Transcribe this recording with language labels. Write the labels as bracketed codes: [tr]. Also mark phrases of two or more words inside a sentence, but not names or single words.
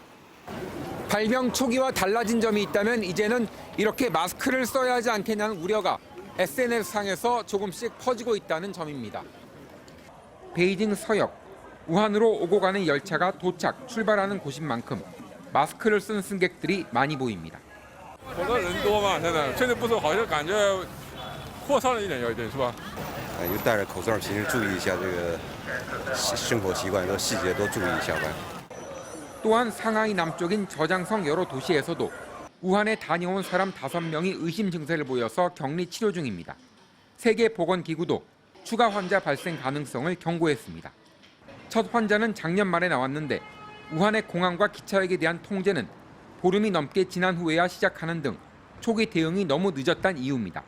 [ko] 발병 초기와 달라진 점이 있다면 이제는 이렇게 마스크를 써야 하지 않겠냐는 우려가 SNS상에서 조금씩 퍼지고 있다는 점입니다. 베이징 서역, 우한으로 오고 가는 열차가 도착, 출발하는 곳인 만큼 마스크를 쓴 승객들이 많이 보입니다. [zh] 口罩人多嘛，现在确实不说，好像感觉扩散了一点，有一点是吧？就戴着口罩，平时注意一下这个生活习惯，细节都注意一下吧。 [ko] 또한 상하이 남쪽인 저장성 여러 도시에서도 우한에 다녀온 사람 5명이 의심 증세를 보여서 격리 치료 중입니다. 세계보건기구도 추가 환자 발생 가능성을 경고했습니다. 첫 환자는 작년 말에 나왔는데 우한의 공항과 기차역에 대한 통제는 보름이 넘게 지난 후에야 시작하는 등 초기 대응이 너무 늦었다는 이유입니다.